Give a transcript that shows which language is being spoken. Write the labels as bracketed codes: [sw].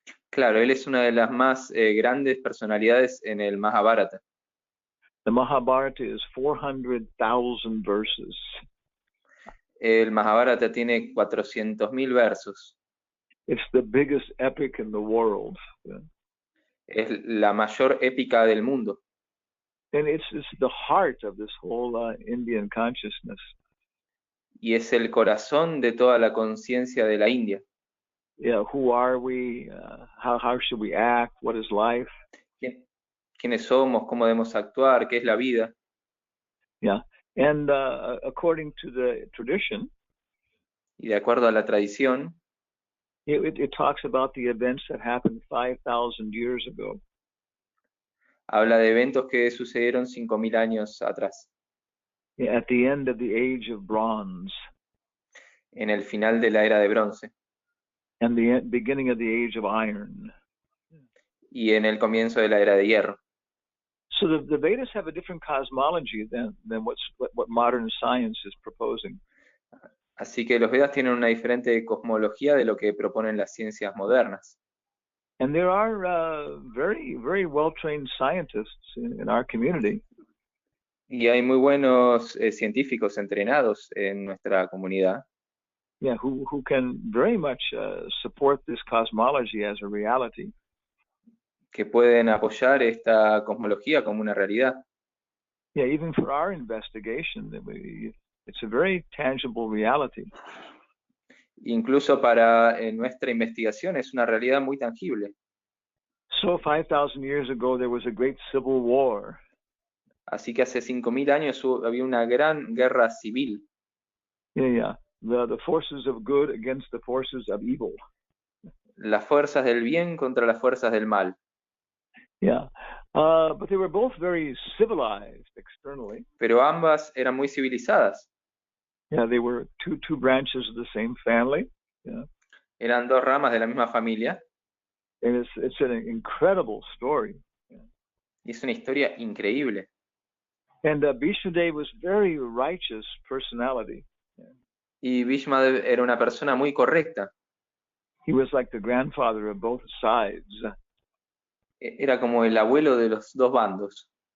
[es] Claro, él es una de las más grandes personalidades en el Mahabharata. [en] The Mahabharata is 400,000 verses. [es] El Mahabharata tiene 400.000 versos. [en] It's the biggest epic in the world. [es] Es la mayor épica del mundo. [en] And it's the heart of this whole Indian consciousness. [es] Y es el corazón de toda la conciencia de la India. [en] Yeah, who are we? How should we act? What is life? [es] ¿Quiénes somos? ¿Cómo debemos actuar? ¿Qué es la vida? [en] Yeah, and according to the tradition, [es] y de acuerdo a la tradición, [en] it talks about the events that happened 5,000 years ago. [es] Habla de eventos que sucedieron 5.000 años atrás. [en] At the end of the age of bronze. [es] En el final de la era de bronce. [en] And the beginning of the age of iron. [es] Y en el comienzo de la era de hierro. [en] So the Vedas have a different cosmology than what modern science is proposing. [es] Así que los Vedas tienen una diferente cosmología de lo que proponen las ciencias modernas. [en] And there are very, very well-trained scientists in our community. [es] Y hay muy buenos científicos entrenados en nuestra comunidad. [en] Yeah, who can very much support this cosmology as a reality. [es] Que pueden apoyar esta cosmología como una realidad. [en] Yeah, even for our investigation, it's a very tangible reality. [es] Incluso para nuestra investigación es una realidad muy tangible. [en] So 5,000 years ago there was a great civil war. [es] Así que hace 5.000 años había una gran guerra civil. [en] Yeah. The forces of good against the forces of evil. [es] Las fuerzas del bien contra las fuerzas del mal. [en] Yeah, but they were both very civilized externally. [es] Pero ambas eran muy civilizadas. [en] Yeah, they were two branches of the same family. Yeah. [es] Eran dos ramas de la misma familia. [en] And it's an incredible story. Yeah. [es] Y es una historia increíble. [en] And Bhishma Dev was very righteous personality. Yeah. [es] Y Bhishma Dev era una persona muy correcta. [en] He was like the grandfather of both sides. [es] Era como el abuelo de los dos bandos.